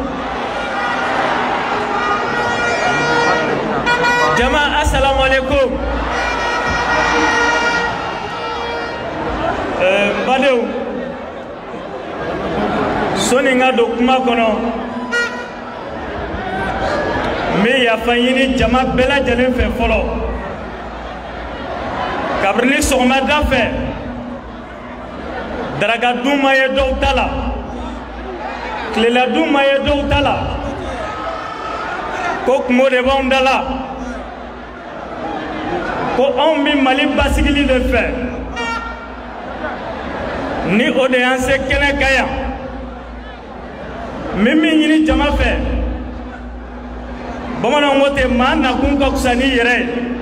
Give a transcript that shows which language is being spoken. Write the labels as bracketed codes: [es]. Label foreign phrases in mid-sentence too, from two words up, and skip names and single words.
[bm] Jama, [ar] assalamu alaikum. [bm] Badeu. Soninga do kuma kono. Me ya fanyini jama bela jalen fe folo. Kabrini sɔgɔmada fɛ daraka dun ma ye dɔw ta la tilela dun ma ye dɔw ta la ko kungo de b'anw da la ko anw bi Mali basigili de fɛ ni o de y'an se kɛnɛ ka yan min ɲini jama fɛ bamananw ko ten maa nakun ka fisa ni yɛrɛ ye.